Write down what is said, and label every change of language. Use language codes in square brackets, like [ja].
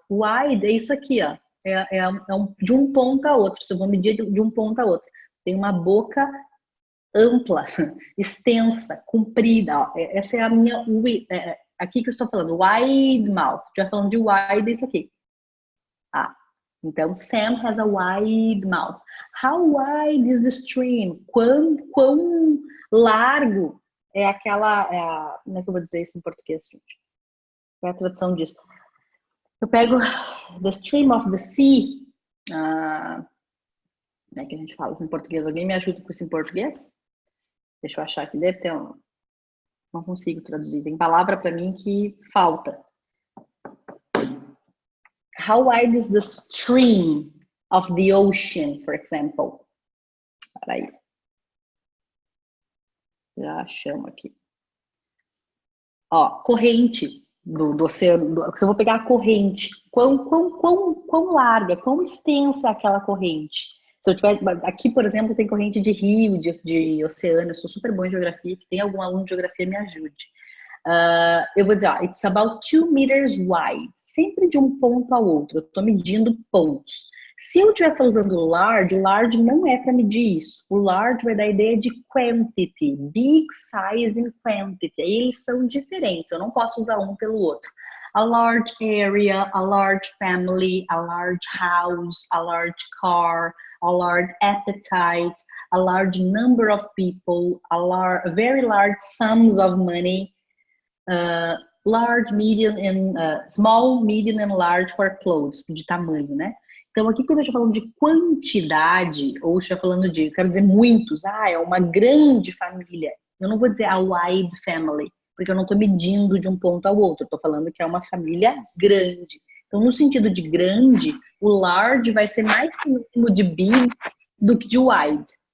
[pt] Wide é isso aqui, ó. De um ponto a outro. Se eu vou medir de um ponto a outro. Tem uma boca ampla, extensa, comprida. Ó. Essa é a minha... aqui que eu estou falando. Wide mouth. Já falando de wide, é isso aqui. [en] Então, Sam has a wide mouth. How wide is the stream? [pt] Quão largo é aquela... como é que eu vou dizer isso em português, gente? Qual é a tradução disso? Eu pego [en] the stream of the sea. [pt] Como é que a gente fala isso em português? Alguém me ajuda com isso em português? Deixa eu achar aqui. Deve ter um... Não consigo traduzir. Tem palavra para mim que falta. [en] How wide is the stream of the ocean, for example? [pt] Peraí. Já chamo aqui. Ó, corrente do oceano. Se eu vou pegar a corrente, quão larga, quão extensa é aquela corrente? Se eu tiver... Aqui, por exemplo, tem corrente de rio, de oceano. Eu sou super bom em geografia. Que tem algum aluno de geografia, me ajude. Eu vou dizer, ó, [en] it's about 2 meters wide. [pt] Sempre de um ponto ao outro. Eu estou medindo pontos. Se eu estiver usando o large não é para medir isso. O large vai dar a ideia de quantity. [en] Big size and quantity. [pt] Eles são diferentes. Eu não posso usar um pelo outro. [en] A large area, a large family, a large house, a large car, a large appetite, a large number of people, a very large sums of money, large, medium, and small, medium and large for clothes, [pt] de tamanho, né? Então aqui quando eu estou falando de quantidade, ou estou falando de, quero dizer muitos, é uma grande família. Eu não vou dizer a wide family, porque eu não estou medindo de um ponto ao outro, eu estou falando que é uma família grande. Então no sentido de grande, o large vai ser mais sinônimo de big do que de wide.